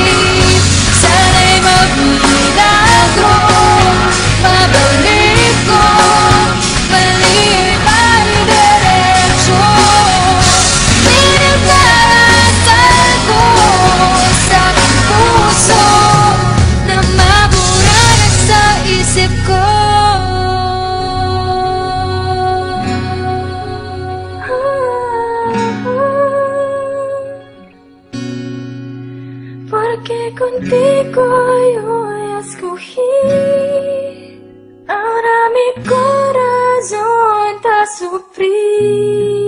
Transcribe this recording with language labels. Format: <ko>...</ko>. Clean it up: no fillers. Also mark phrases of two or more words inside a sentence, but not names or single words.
<tl>Sana'y magmilagro, mabalik ko, mali ay diretsyo. Pinagdarasal ko sa aking puso, na mabura na sa isip ko.</tl> <es>Porque contigo yo escogí. Ahora mi corazón te sufrí.</es>